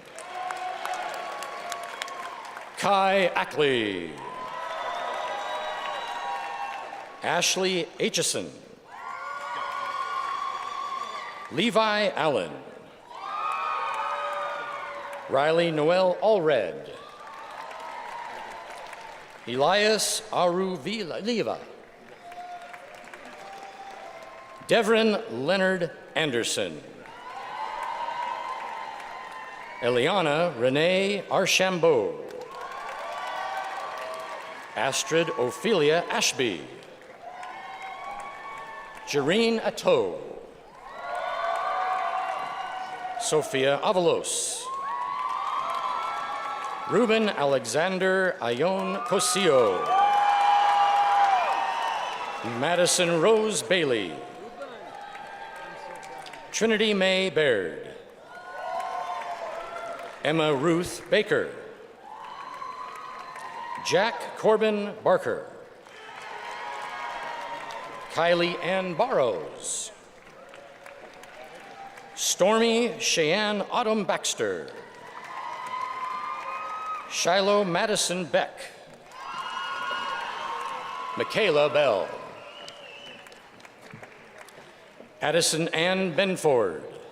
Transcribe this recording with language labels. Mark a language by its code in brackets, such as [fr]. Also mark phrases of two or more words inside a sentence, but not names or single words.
[en] Kai Ackley. Ashley Aitchison. Levi Allen. Riley Noel Allred. Elias Aruviliva. Devrin Leonard Anderson. Eliana Renee Archambault. Astrid Ophelia Ashby. Jareen Atto. Sophia Avalos. Ruben Alexander Ayon Cosio. Madison Rose Bailey. Trinity Mae Baird. Emma Ruth Baker. Jack Corbin Barker. Kylie Ann Barrows. Stormy Cheyenne Autumn Baxter. Shiloh Madison Beck. Michaela Bell. Addison Ann Benford.